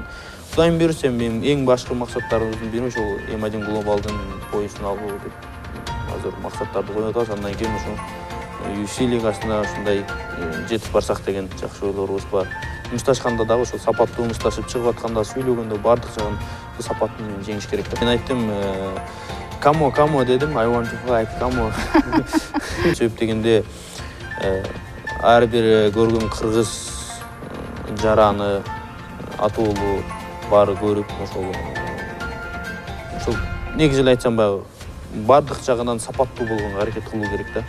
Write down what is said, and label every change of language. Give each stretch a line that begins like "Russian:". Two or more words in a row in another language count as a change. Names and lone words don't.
Kyrgyz: Кудайым буйрса, мен эң башкы максаттарыбыздын бири ошол М1 глобалдын поясын алуу деп азыр максаттарды коюп атабыз. Андан кийин ошо UFC лигасына ушундай жетип барсак деген жакшы ойлорубуз бар. Мушташканда дагы ошол сапаттуу мушташып чыгып атканда сүйлөгөндө бардык жагын сапатын жеңиш керек деп. Мен айттым, Камо дедим,
English: I want to fight,
Kyrgyz: Камо. Сөйп дегенде ар бир көргөн кыргыз жараны, атуулу баары көрүп, ошол негизи эле айтсам баягы бардык жагынан сапаттуу болгонго аракет кылуу керек да.